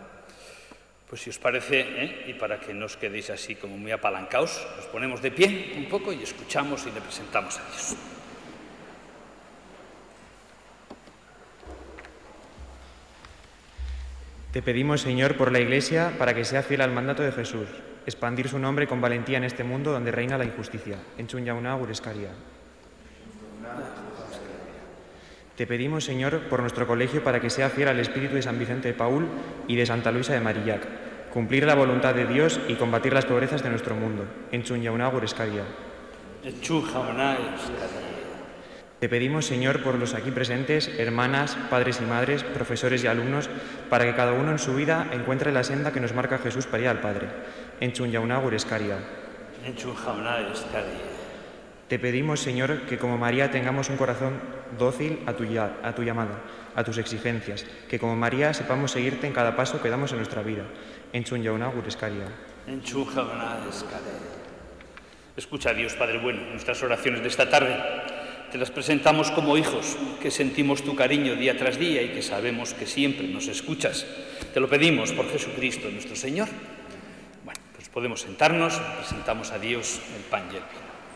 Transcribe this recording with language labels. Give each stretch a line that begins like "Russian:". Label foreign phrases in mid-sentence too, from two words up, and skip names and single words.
Spanish: Pues si os parece, y para que no os quedéis así como muy apalancaos, nos ponemos de pie un poco y escuchamos y le presentamos a Dios. Te pedimos, Señor, por la Iglesia, para que sea fiel al mandato de Jesús, expandir su nombre con valentía en este mundo donde reina la injusticia.
Basque: Entzun jauna gure eskaria.
Spanish: Te pedimos, Señor, por nuestro colegio, para que sea fiel al espíritu de San Vicente de Paúl y de Santa Luisa de Marillac, cumplir la voluntad de Dios y combatir las pobrezas de nuestro mundo.
Basque: Entzun jauna gure eskaria. Entzun jauna eskaria.
Spanish: Te pedimos, Señor, por los aquí presentes, hermanas, padres y madres, profesores y alumnos, para que cada uno en su vida encuentre la senda que nos marca Jesús para ir al Padre.
Basque: Entzun jauna gure eskaria. Entzun jauna eskaria.
Spanish: Te pedimos, Señor, que como María tengamos un corazón dócil a tu llamada, a tus exigencias, que como María sepamos seguirte en cada paso que damos en nuestra vida.
Basque: Entzun jauna gure eskaria. Entzun jauna eskaria.
Spanish: Escucha, Dios Padre bueno, nuestras oraciones de esta tarde. Te las presentamos como hijos, que sentimos tu cariño día tras día y que sabemos que siempre nos escuchas. Te lo pedimos por Jesucristo nuestro Señor. Bueno, pues podemos sentarnos, presentamos a Dios el pan y el vino.